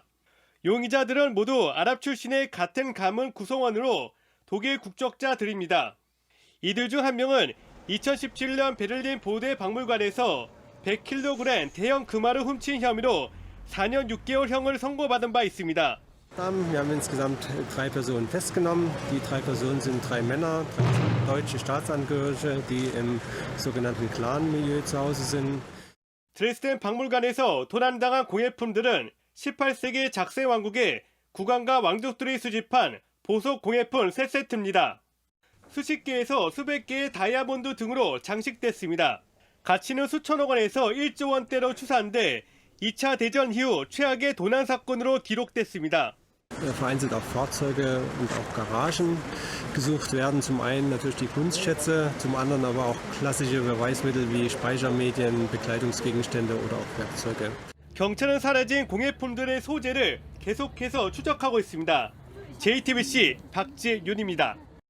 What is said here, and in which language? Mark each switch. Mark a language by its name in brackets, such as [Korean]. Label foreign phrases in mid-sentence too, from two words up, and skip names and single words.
[Korean] 용의자들은 모두 아랍 출신의 같은 가문 구성원으로 독일 국적자들입니다. 이들 중 한 명은 2017년 베를린 보데 박물관에서 100kg 대형 금화를 훔친 혐의로 4년 6개월형을 선고받은 바 있습니다. [German] Wir haben insgesamt 3 Personen festgenommen. Die 3 Personen sind 3 Männer, 3 deutsche Staatsangehörige, die im sogenannten Clan-Milieu zu Hause sind. [Korean] 드레스덴 박물관에서 도난당한 공예품들은 18세기 작세 왕국의 국왕과 왕족들이 수집한 보석 공예품 3세트입니다. 수십 개에서 수백 개의 다이아몬드 등으로 장식됐습니다. 가치는 수천억 원에서 1조 원대로 추산돼 2차 대전 이후 최악의 도난 사건으로 기록됐습니다. [German] Vereinzelt auch Fahrzeuge und auch Garagen gesucht werden. Zum einen natürlich die Kunstschätze, zum anderen aber auch klassische Beweismittel wie Speichermedien, Bekleidungsgegenstände oder auch Werkzeuge. [Korean] 경찰은 사라진 공예품들의 소재를 계속해서 추적하고 있습니다. JTBC 박지윤입니다.